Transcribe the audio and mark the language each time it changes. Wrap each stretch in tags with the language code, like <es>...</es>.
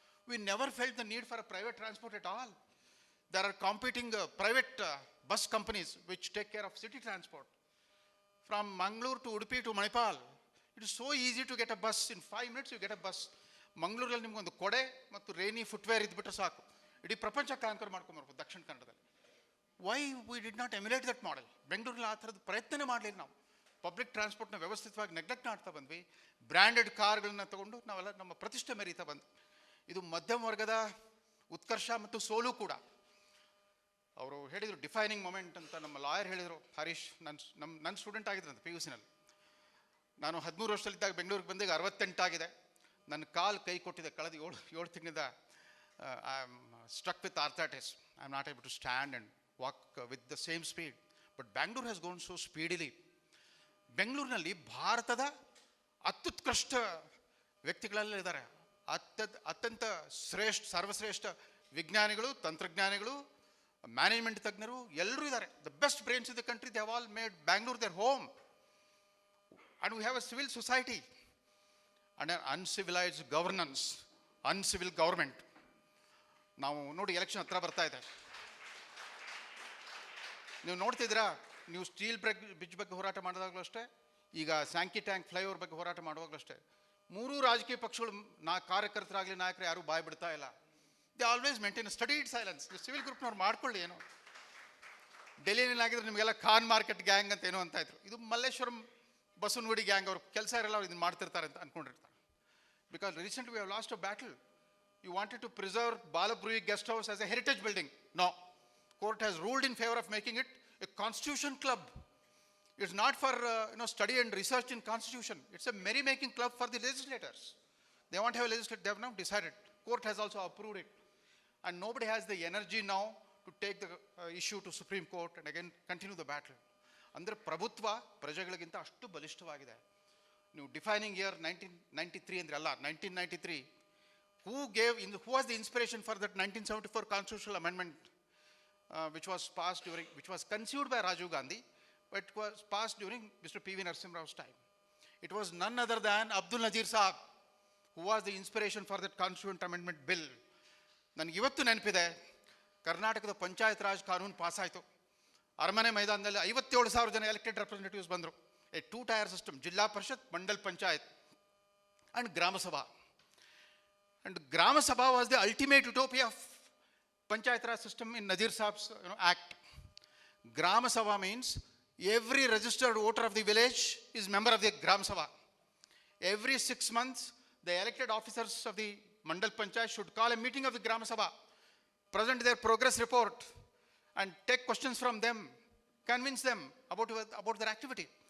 <en>We never felt the need for a private transport at all. There are competing private bus companies which take care of city transport. From Mangalore to Udupi to Manipal, it is so easy to get a bus. In 5 minutes you get a bus.</en> <kn>ಮಂಗಳೂರಲ್ಲಿ ನಿಮ್ಗೊಂದು ಕೊಡೆ ಮತ್ತು rainy footwear ಇದ್ಬಿಟ್ರೆ ಸಾಕು, ಇಡೀ ಪ್ರಪಂಚ conquer ಮಾಡ್ಕೊಂಬರ್ಬೋದು ದಕ್ಷಿಣ ಕನ್ನಡದಲ್ಲಿ.</kn> <en>Why we did not emulate that model?</en> <kn>ಬೆಂಗಳೂರಲ್ಲಿ ಆ ಥರದ ಪ್ರಯತ್ನನೇ ಮಾಡಲಿಲ್ಲ ನಾವು. ಪಬ್ಲಿಕ್ ಟ್ರಾನ್ಸ್ಪೋರ್ಟ್ನ ವ್ಯವಸ್ಥಿತವಾಗಿ ನೆಗ್ಲೆಕ್ಟ್ ಮಾಡ್ತಾ ಬಂದ್ವಿ. ಬ್ರ್ಯಾಂಡೆಡ್ ಕಾರ್ಗಳನ್ನ ತಗೊಂಡು ನಾವೆಲ್ಲ ನಮ್ಮ ಪ್ರತಿಷ್ಠೆ ಮೆರೀತಾ ಬಂದ್ವಿ. ಇದು ಮಧ್ಯಮ ವರ್ಗದ ಉತ್ಕರ್ಷ ಮತ್ತು ಸೋಲು ಕೂಡ. ಅವರು ಹೇಳಿದರು ಡಿಫೈನಿಂಗ್ ಮೊಮೆಂಟ್ ಅಂತ. ನಮ್ಮ ಲಾಯರ್ ಹೇಳಿದರು, ಹರೀಶ್, ನನ್ನ ಸ್ಟೂಡೆಂಟ್ ಆಗಿದ್ರಂತೆ PUCನಲ್ಲಿ. ನಾನು 13 ವರ್ಷದಲ್ಲಿದ್ದಾಗ ಬೆಂಗಳೂರಿಗೆ ಬಂದಾಗ 68 ಆಗಿದೆ. ನನ್ನ ಕಾಲು ಕೈ ಕೊಟ್ಟಿದೆ ಕಳೆದ 7 ತಿಂಗಳಿಂದ.</kn> <en>I am struck with arthritis. I am not able to stand and walk with the same speed. But Bangalore has gone so speedily.</en> <kn>ಬೆಂಗಳೂರಿನಲ್ಲಿ ಭಾರತದ ಅತ್ಯುತ್ಕೃಷ್ಟ ವ್ಯಕ್ತಿಗಳೆಲ್ಲ ಇದ್ದಾರೆ. ಅತ್ಯಂತ ಸರ್ವಶ್ರೇಷ್ಠ ವಿಜ್ಞಾನಿಗಳು, ತಂತ್ರಜ್ಞಾನಿಗಳು, ಮ್ಯಾನೇಜ್ಮೆಂಟ್ ತಜ್ಞರು ಎಲ್ಲರೂ ಇದ್ದಾರೆ.</kn> <en>The best brains in the country, they have all made Bangalore their home. And we have a civil society and an uncivilized governance, uncivil government.</en> <kn>ನಾವು ನೋಡಿ, ಎಲೆಕ್ಷನ್ ಹತ್ರ ಬರ್ತಾ ಇದೆ. ನೀವು ನೋಡ್ತಿದ್ದೀರಾ, ನೀವು ಸ್ಟೀಲ್ ಬ್ರಿಡ್ಜ್ ಬಗ್ಗೆ ಹೋರಾಟ ಮಾಡಿದಾಗಲೂ ಅಷ್ಟೇ, ಈಗ ಸ್ಯಾಂಕಿ ಫ್ಲೈಓವರ್ ಬಗ್ಗೆ ಹೋರಾಟ ಮಾಡುವಾಗಲೂ ಅಷ್ಟೇ, 3 ರಾಜಕೀಯ ಪಕ್ಷಗಳು ಕಾರ್ಯಕರ್ತರಾಗಲಿ ನಾಯಕರು ಯಾರೂ ಬಾಯ್ ಬಿಡ್ತಾ ಇಲ್ಲ.</kn> <en>They always maintain studied silence.</en> <kn>Civil ಗ್ರೂಪ್ನವ್ರು ಮಾಡ್ಕೊಳ್ಳಿ. ಏನು ಡೆಲ್ಲಿನಲ್ಲಿ ಆಗಿದ್ರೆ ನಿಮಗೆಲ್ಲ ಖಾನ್ ಮಾರ್ಕೆಟ್ ಗ್ಯಾಂಗ್ ಅಂತ ಏನೋ ಅಂತ ಇದ್ರು. ಇದು ಮಲ್ಲೇಶ್ವರಂ ಬಸವನಗುಡಿ ಗ್ಯಾಂಗ್. ಅವ್ರ ಕೆಲಸ ಇರಲ್ಲ, ಅವ್ರು ಇದನ್ನು ಮಾಡ್ತಿರ್ತಾರೆ ಅಂತ ಅಂದ್ಕೊಂಡಿರ್ತಾರೆ.</kn> <en>Because recently we have lost a battle. You wanted to preserve Balabrooie guest house as a heritage building. No, court has ruled in favour of making it a constitution club. It's not for study and research in constitution. It's a merry making club for the legislators. They want to have a legislature. They have now decided. Court has also approved it. And nobody has the energy now to take the issue to Supreme Court and again continue the battle.</en> <kn>ಅಂದರೆ ಪ್ರಭುತ್ವ ಪ್ರಜೆಗಳಿಗಿಂತ ಅಷ್ಟು ಬಲಿಷ್ಠವಾಗಿದೆ. ನೀವು defining year 1993 ಅಂದರೆ ಅಲ್ಲ,</kn> <en>1993 who was the inspiration for that 1974 constitutional amendment which was passed during, which was conceived by Rajiv Gandhi, but it was passed during Mr. P.V. Narasimha Rao's time. It was none other than Abdul Nazir Saab who was the inspiration for that constituent amendment bill.</en> <kn>ನನಗೆ ಇವತ್ತು ನೆನಪಿದೆ, ಕರ್ನಾಟಕದ ಪಂಚಾಯತ್ ರಾಜ್ ಕಾನೂನು pass ಆಯಿತು. ಅರಮನೆ ಮೈದಾನದಲ್ಲಿ 57,000 ಜನ elected representatives ಬಂದರು. ಎ 2-tier ಸಿಸ್ಟಮ್, ಜಿಲ್ಲಾ ಪರಿಷತ್, ಮಂಡಲ್ ಪಂಚಾಯತ್ ಆ್ಯಂಡ್ ಗ್ರಾಮ ಸಭಾ.</kn> <en>And Grama Sabha was the ultimate utopia of Panchayat Raj system in Nazir Saab's act. Grama Sabha means every registered voter of the village is member of the Gram Sabha. Every 6 months, the elected officers of the Mandal Panchayat should call a meeting of the Gram Sabha, present their progress report, and take questions from them, convince them about their activity.</en>